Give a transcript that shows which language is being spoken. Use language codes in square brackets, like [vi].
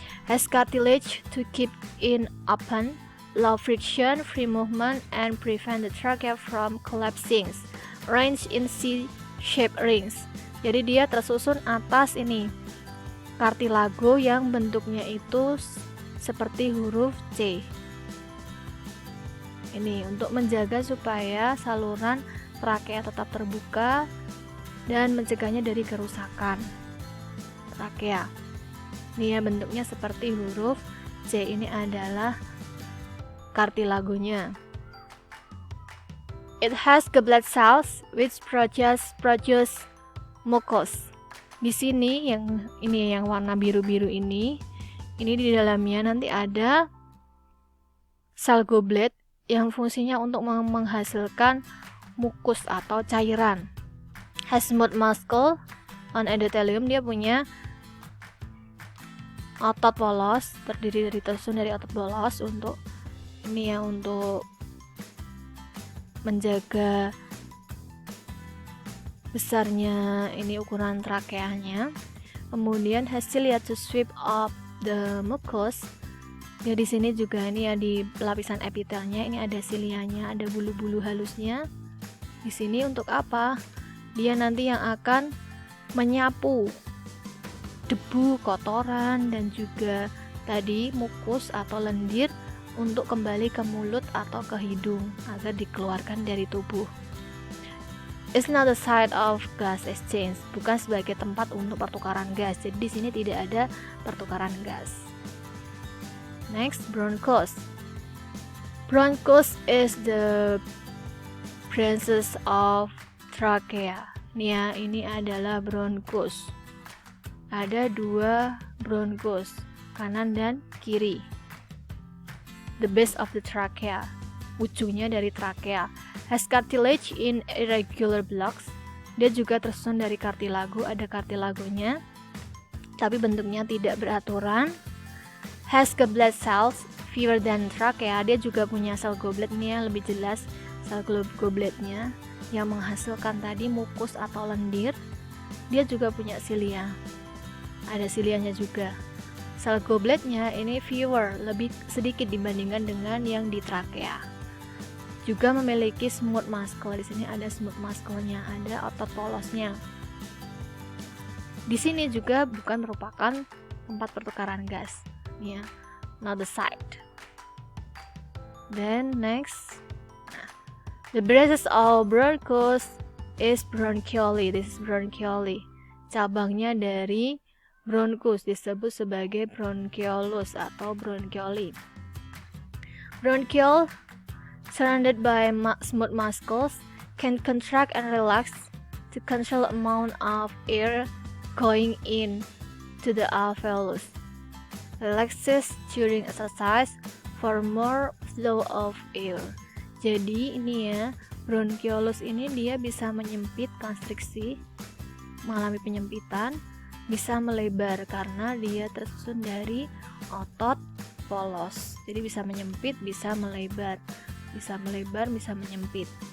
[en] Has cartilage to keep it open, low friction, free movement, and prevent the trachea from collapsing. Arranged in C-shaped rings. [id] Jadi dia tersusun atas ini kartilago yang bentuknya itu seperti huruf C. Ini untuk menjaga supaya saluran trakea tetap terbuka dan mencegahnya dari kerusakan trakea. Ini ya bentuknya seperti huruf C, ini adalah kartilagonya. [en] It has goblet cells which produce mucus. [id] Di sini yang warna biru-biru ini di dalamnya nanti ada sel goblet yang fungsinya untuk menghasilkan mukus atau cairan. [en] Has smooth muscle on endothelium, [id] dia punya otot polos, tersusun dari otot polos untuk ini ya, untuk menjaga besarnya ini ukuran trakeanya. Kemudian [en] has cilia to sweep up the mucus. [id] Ya di sini juga ini ya di lapisan epitelnya ini ada silianya, ada bulu-bulu halusnya. Di sini untuk apa? Dia nanti yang akan menyapu debu, kotoran dan juga tadi mukus atau lendir untuk kembali ke mulut atau ke hidung agar dikeluarkan dari tubuh. [en] It's not a site of gas exchange, [id] bukan sebagai tempat untuk pertukaran gas. Jadi di sini tidak ada pertukaran gas. [en] Next, bronchus. Bronchus is the branches of trachea. [id] Nih, ini adalah bronchus. Ada 2 bronchus, kanan dan kiri. [en] The base of the trachea, [id] ujungnya dari trachea. [en] Has cartilage in irregular blocks. [id] Dia juga tersusun dari kartilago, ada kartilagonya, tapi bentuknya tidak beraturan. [en] Has goblet cells, fewer than trachea. [id] Dia juga punya sel goblet nih, lebih jelas sel gobletnya yang menghasilkan tadi mukus atau lendir. Dia juga punya silia, ada silianya juga. Sel gobletnya ini fewer, lebih sedikit dibandingkan dengan yang di trachea. Juga memiliki smooth muscle. Di sini ada smooth muscle-nya, ada otot polosnya. Di sini juga bukan merupakan tempat pertukaran gas, ya, [en] not the site. Then next, the branches of bronchus is bronchioli. This is bronchioli. [id] Cabangnya dari bronchus disebut sebagai bronchiolus atau bronchioli. [en] Bronchiole, surrounded by smooth muscles, can contract and relax to control the amount of air going in to the alveolus. Relaxes during exercise for more flow of air. [id] Jadi ini ya, bronchiolus ini dia bisa menyempit, konstriksi, mengalami penyempitan, bisa melebar karena dia tersusun dari otot polos. Jadi bisa menyempit, bisa melebar. Bisa melebar, bisa menyempit.